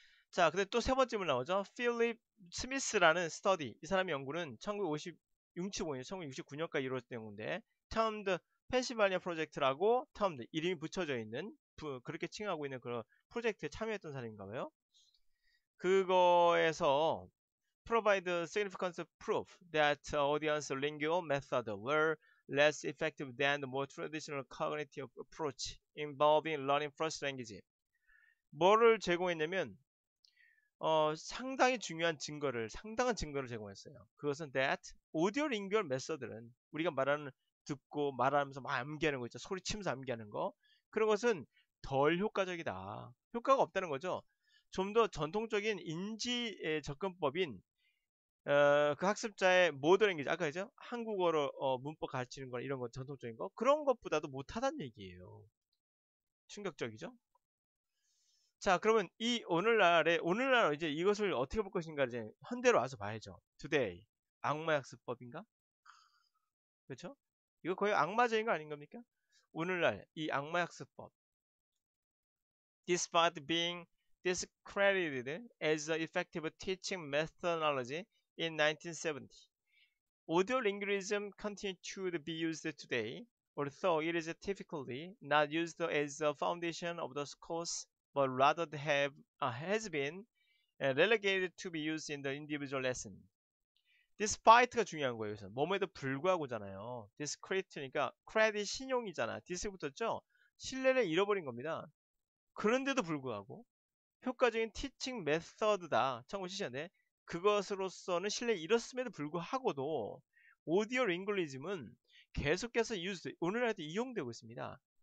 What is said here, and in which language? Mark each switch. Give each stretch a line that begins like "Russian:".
Korean: 자, 근데 또 세 번째 문 나오죠. 필립 스미스라는 스터디. 이 사람의 연구는 1965년, 1969년까지 이루어졌던 연구인데,
English: termed
Korean: 펜실바니아 프로젝트라고 termed 이름이 붙여져 있는 그렇게 칭하고 있는 그런 프로젝트에 참여했던 사람인가 봐요.
English: 그거에서 provide significant proof that audience lingual method were less effective than the more traditional cognitive approach involving learning first language.
Korean: 뭐를 제공했냐면 상당한 증거를 제공했어요. 그것은 that audio lingual method는 우리가 말하는 듣고 말하면서 막 암기하는 거 있죠. 소리치면서 암기하는 거. 그런 것은 덜 효과적이다. 효과가 없다는 거죠. 좀 더 전통적인 인지 접근법인 그 학습자의 모던 랭귀지 아까 그죠? 한국어로 문법 가르치는 거 이런 거 전통적인 거 그런 것보다도 못하다는 얘기예요. 충격적이죠? 자, 그러면 이 오늘날 이제 이것을 어떻게 볼 것인가 이제 현대로 와서 봐야죠. Today. 악마학습법인가? 그렇죠? 이거 거의 악마적인 거 아닌 겁니까? 오늘날 이 악마학습법.
English: Despite being discredited as an effective teaching methodology in 1970. Audio linguism continues to be used today, although it is typically not used as a foundation of the course, but rather has been relegated to be used in the individual lesson.
Korean: Despite가 중요한 거예요. 여기서 뭐뭐에도 불구하고잖아요. Discredit니까 credit 신용이잖아. dis 붙었죠? 신뢰를 잃어버린 겁니다. 그런데도 불구하고 효과적인 티칭 메서드다. 1970년대 그것으로서는 신뢰를 잃었음에도 불구하고도 오디오 링글리즘은 계속해서 오늘날도 이용되고 있습니다.